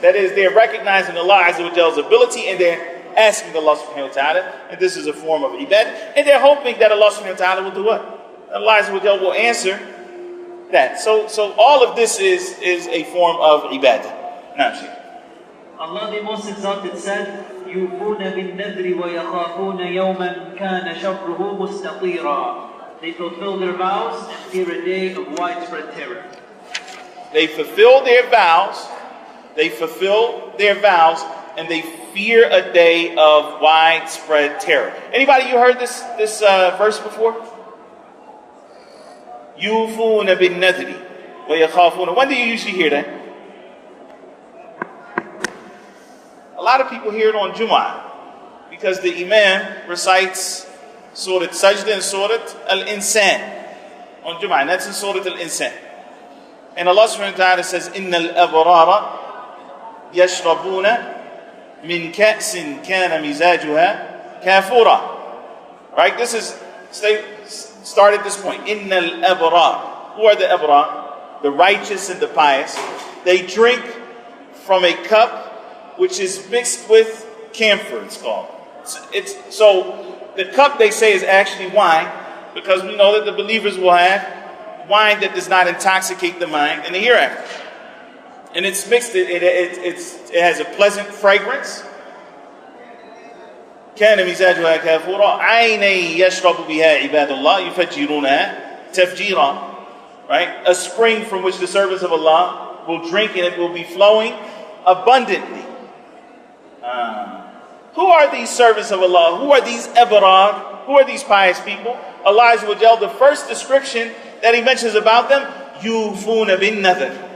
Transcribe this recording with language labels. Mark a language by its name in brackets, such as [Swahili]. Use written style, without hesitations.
[English] That is, they're recognizing Allah Azza wa Jalla's ability, and they're asking Allah subhanahu wa ta'ala, and this is a form of ibadah, and they're hoping that Allah subhanahu wa ta'ala will do what? Allah Azza wa Jalla will answer that. So all of this is a form of ibadah. Now, Shaykh. Allah the Most Exalted said, [Arabic] يوفون بالنذر ويخافون يوما كان شره مستطيرا. [English] They fulfill their vows and fear a day of widespread terror. They fulfill their vows. They fulfill their vows, and they fear a day of widespread terror. Anybody, you heard this verse before? [Arabic] Yufuna bin nadri wa yakhafuna. [English] When do you usually hear that? A lot of people hear it on Jum'ah because the Imam recites Surat Sajda and Surat Al-Insan on Jum'ah, and that's in Surat Al-Insan. And Allah subhanahu wa ta'ala says, [Arabic] إِنَّ الْأَبْرَارَ يَشْرَبُونَ مِنْ كَأْسٍ كَانَ مِزَاجُهَا كَافُورًا. [English] Right? This is, start at this point. [Arabic] إِنَّ الْأَبْرَارَ. [English] Who are the Abrar? The righteous and the pious. They drink from a cup which is mixed with camphor, it's called. So the cup, they say, is actually wine, because we know that the believers will have wine that does not intoxicate the mind in the hereafter. And it's mixed, it has a pleasant fragrance. [Arabic] كان مزاجها كافورا عيني يشرب بها عباد الله يفجرونها تفجيرا. [English] Right? A spring from which the servants of Allah will drink, and it will be flowing abundantly. Who are these servants of Allah? Who are these Abrar? Who are these pious people? Allah Azza wa Jal, the first description that He mentions about them, [Arabic] Yufuna bin nadhr.